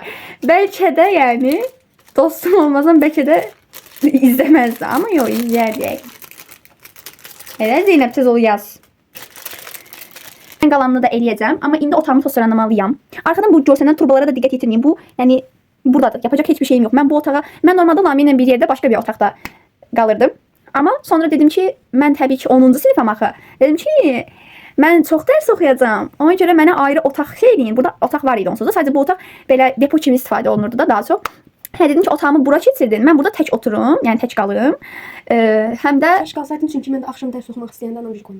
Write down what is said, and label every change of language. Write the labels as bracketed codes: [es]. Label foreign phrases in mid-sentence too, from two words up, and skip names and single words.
[az] Bəlkə də yəni dostum olmasam bəlkə də izləməzdi, amma yox, izləyərdi. Elə Zeynəb tez ol yaz. Mən qalanını da eləyəcəm, amma indi otağımı tozlanmalıyam. Arxadan bu görsənən turbalara da diqqət yetirməyin. Bu, yəni buradadır. [tr] Yapacak hiçbir şeyim yok. Ben bu otağa, ben normalde Lami'yle bir yerde başka bir [az] otaqda qalırdım. [tr] Ama sonra [az] dedim ki, mən təbii ki 10-cu sinifəm axı. Dedim ki, mən çox dərs oxuyacağam. Ona görə mənə ayrı otaq şey eləyin. Burada otaq var idi onsuz da. Sadəcə bu otaq belə depo kimi istifadə olunurdu da daha çox. Hə, dedim ki, otağımı bura keçirdin. Mən burada tək oturum, yəni tək qalım. Həm də Tək qalsaydın çünki mən də axşam dərs oxumaq istəyəndə anam bir qoydu.